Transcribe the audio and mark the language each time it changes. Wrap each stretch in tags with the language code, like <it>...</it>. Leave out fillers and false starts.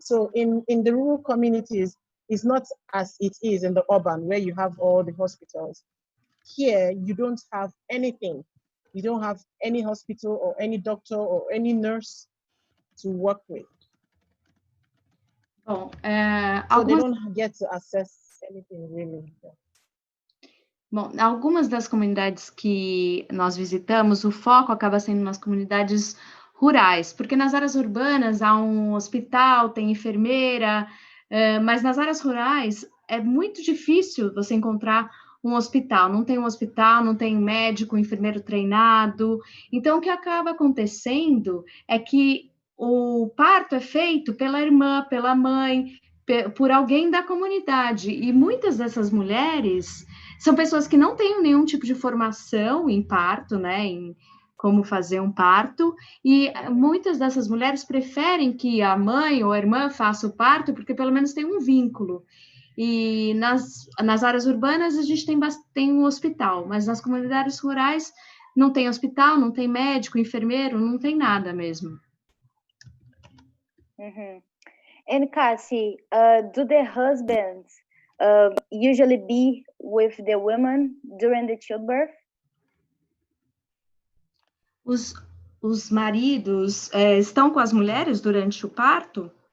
<en>So in the rural communities, it's not as it is in the urban where you have all the hospitals. Here, you don't have anything. You don't have any hospital or any doctor or any nurse to work with.</en> <pt>Bom,</pt> <en>so they don't get to access anything really.</en> <pt>Bom, algumas das comunidades que nós visitamos, o foco acaba sendo nas comunidades rurais, porque nas áreas urbanas há um hospital, tem enfermeira, mas nas áreas rurais é muito difícil você encontrar um hospital. Não tem um hospital, não tem médico, enfermeiro treinado. Então, o que acaba acontecendo é que o parto é feito pela irmã, pela mãe, por alguém da comunidade. E muitas dessas mulheres são pessoas que não têm nenhum tipo de formação em parto, né, em como fazer um parto, e muitas dessas mulheres preferem que a mãe ou a irmã faça o parto, porque pelo menos tem um vínculo. E nas áreas urbanas a gente tem um hospital, mas nas comunidades rurais não tem hospital, não tem médico, enfermeiro, não tem nada mesmo. Mm-hmm.</pt> <en>And Cassie, do the husbands usually be with the women during the childbirth?</en> <pt>Os maridos estão com as mulheres durante o parto?</pt>